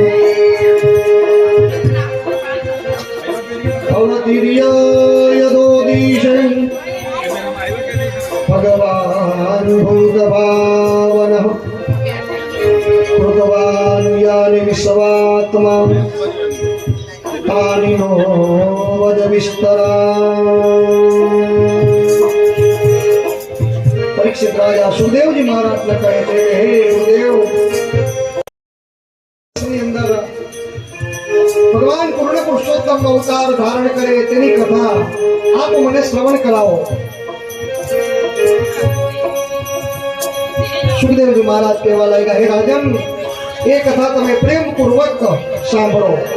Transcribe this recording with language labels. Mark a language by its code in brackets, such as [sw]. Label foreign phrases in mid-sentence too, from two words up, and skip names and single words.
[sa] अवतीर्यदोदीशे भगवान् भूतभावनः कृतवान् यानि विश्वात्मा तानि नो वद विस्तरा. [gu] પરીક્ષિત રાજા સુખદેવજી મહારાજને કહે છે હે ગુરુદેવ ની અંદર ભગવાન પૂર્ણ પુરુષોત્તમ અવતાર ધારણ કરે તેની કથા આપ મને શ્રવણ કરાવો. સુખદેવજી મહારાજ કહેવા લાગ્યા હે રાજન એ કથા તમે પ્રેમ પૂર્વક સાંભળો.